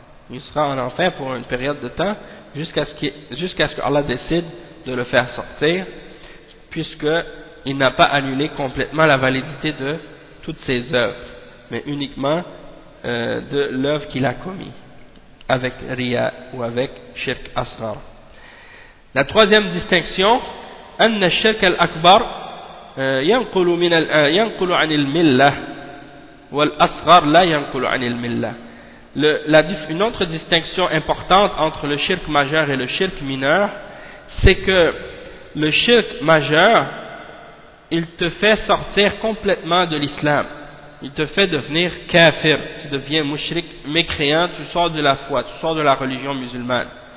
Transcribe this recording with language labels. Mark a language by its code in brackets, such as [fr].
[fr] Il sera en enfer pour une période de temps jusqu'à ce que Allah décide de le faire sortir, puisque il n'a pas annulé complètement la validité de toutes ses œuvres, mais uniquement de l'œuvre qu'il a commis avec riya ou avec shirk asghar. La troisième distinction, [ar] أن الشرك الأكبر ينقل من ينقل عن الملة والأصغر لا ينقل عن الملة. [fr] Une autre distinction importante entre le shirk majeur et le shirk mineur, c'est que le shirk majeur, il te fait sortir complètement de l'islam. Il te fait devenir kafir, tu deviens mushrik, mécréant, tu sors de la foi, tu sors de la religion musulmane.